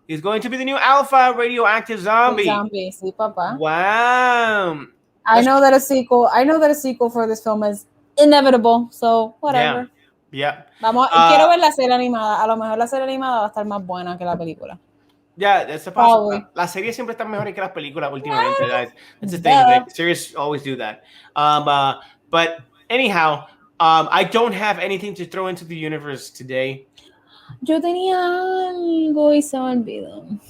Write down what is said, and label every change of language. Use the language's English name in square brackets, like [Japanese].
[English] He's going to be the new Alpha radioactive zombie. [Spanish] Zombie, sí, papá. [English] Wow. I know that a sequel. I know that a sequel for this film is inevitable. So whatever. Yeah. [Spanish] Vamos. Quiero ver la serie animada. A lo mejor la serie animada va a estar más buena que la película. [English] Yeah, that's the possible. [Spanish] Las series siempre están mejores que las películas últimamente, guys. [English] That's the thing. The series always do that. But anyhow, I don't have anything to throw into the universe today. [Spanish] Yo tenía algo y se me olvidó.